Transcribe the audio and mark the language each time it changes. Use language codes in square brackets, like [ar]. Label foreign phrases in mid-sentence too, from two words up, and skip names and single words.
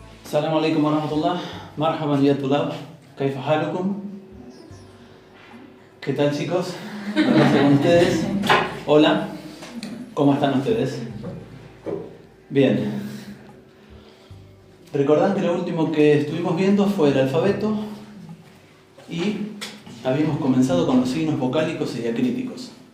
[ar] السلام عليكم ورحمة الله. مرحبا يا طلاب. كيف حالكم? [es] ¿Qué tal, chicos? ¿Cómo con ustedes? Hola. ¿Cómo están ustedes? Bien. Recordad que lo último que estuvimos viendo fue el alfabeto y habíamos comenzado con los signos vocálicos y diacríticos.